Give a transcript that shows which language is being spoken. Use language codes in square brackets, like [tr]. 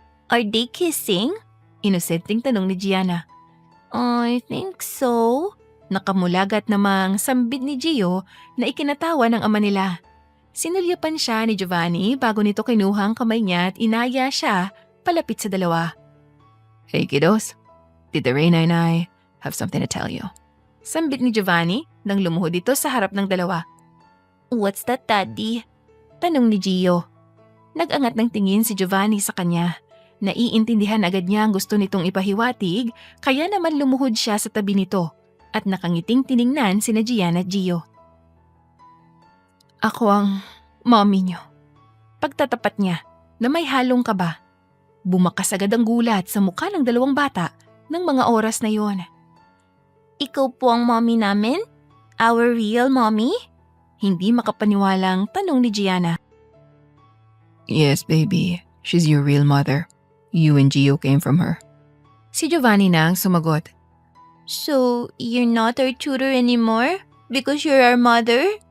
[en] Are they kissing? [tl] Inosenteng tanong ni Gianna. [en] I think so. [tl] Nakamulagat namang sambit ni Gio na ikinatawa ng ama nila. Sinulyapan siya ni Giovanni bago nito kinuha ang kamay niya at inaya siya palapit sa dalawa. [en] Hey kiddos, Tita Reyna and I have something to tell you. [tl] Sambit ni Giovanni nang lumuhod ito sa harap ng dalawa. [en] What's that, Daddy? [tl] Tanong ni Gio. Nag-angat ng tingin si Giovanni sa kanya. Naiintindihan agad niya ang gusto nitong ipahiwatig, kaya naman lumuhod siya sa tabi nito at nakangiting tiningnan sina Gian at Gio. Ako ang mommy niyo. Pagtatapat niya na may halong kaba. Bumakas agad ang gulat sa mukha ng dalawang bata ng mga oras na yon. Ikaw po ang mommy namin? [en] Our real mommy? [tl] Hindi makapaniwalang tanong ni Gianna. [en] Yes, baby. She's your real mother. You and Gio came from her. [tl] Si Giovanni na ang sumagot. [en] So, you're not our tutor anymore? Because you're our mother?